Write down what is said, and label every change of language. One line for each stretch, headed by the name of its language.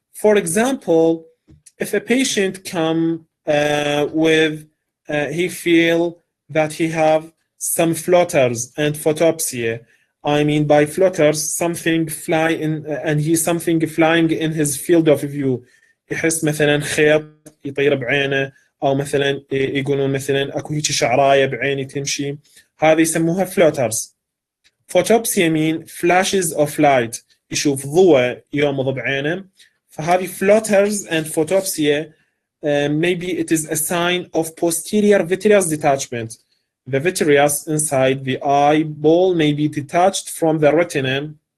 English: For example, if a patient come with he feel that he have some flutters and photopsia. I mean by flutters, something fly in and he's something flying in his field of view.
Arabic: يحس مثلا خيط يطير بعينه أو مثلا يقولون مثلا أكو هيك شعراية بعيني تمشي. هذه يسموها flutters.
English: Photopsia mean flashes of light.
Arabic: يشوف ضوء يغمض بعينه.
English: فهذه flutters and photopsia maybe it is a sign of posterior vitreous detachment. The vitreous inside the eyeball may be detached from the retina.